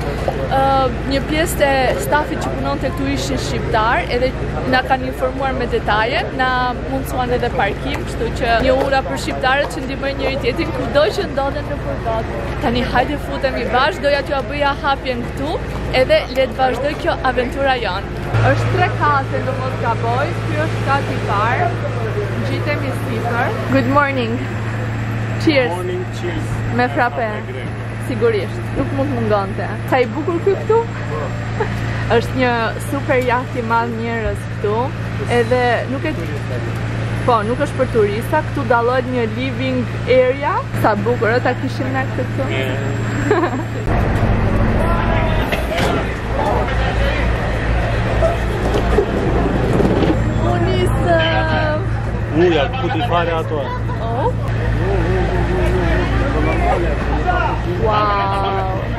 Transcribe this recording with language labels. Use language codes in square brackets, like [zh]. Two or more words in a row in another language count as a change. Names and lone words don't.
[sq] Një pjesë e stafit që punonte këtu ishin shqiptar, edhe na kanë informuar me detaje, na mundsuan edhe parkim, kështu që një ura për shqiptarët që ndihmojnë njëri tjetrin kudo që ndodhen nëpër botë. Tani hajde futemi bashkë, doja t'ju bëja hapjen këtu, edhe le të vazhdoj kjo aventura jonë. Është 3 kate, do mos gaboj, ky është kati i parë. Ngjitemi sipër. [en] Good morning. Cheers. Morning, cheers. [sq] Me frappe. Sigurisht, nuk mund mungonte. Sa i bukur ky këtu? Është një super jaht i madh njerëz këtu, edhe nuk e po, nuk është për turista, këtu dallohet një [en] living area. [sq] Sa bukur, ta kishim ne këtu. Unisëm. Uja, ku t'i fare ato? [en] Oh. Wow.